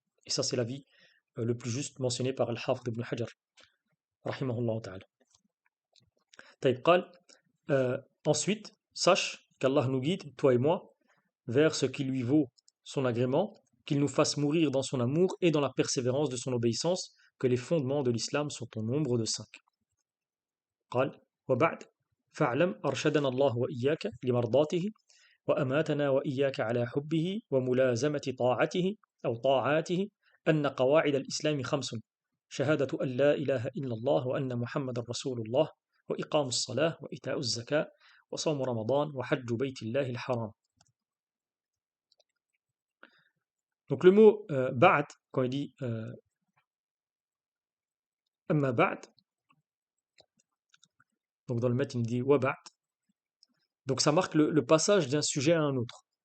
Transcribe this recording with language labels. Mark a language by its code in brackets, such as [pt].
[fr] Et ça c'est l'avis le plus juste mentionné par Al-Hafid ibn Hajar, rahimahullah ta'ala. Taïb qal, ensuite, sache qu'Allah nous guide, toi et moi, vers ce qui lui vaut son agrément, qu'il nous fasse mourir dans son amour et dans la persévérance de son obéissance, que les fondements de l'islam sont au nombre de 5. [ar] قال وبعد فاعلم أرشدنا الله وإياك لمرضاته وأماتنا وإياك على حبه وملازمة طاعته أو طاعاته أن قواعد الإسلام 5 شهادة أن لا إله إلا الله وأن محمد رسول الله وإقام الصلاة وإيتاء الزكاة وصوم رمضان وحج بيت الله الحرام. [fr] Donc le mot ba'd, quand il dit amma ba'd, donc dans le matin il dit wa ba'd, donc ça marque le passage d'un sujet à un autre.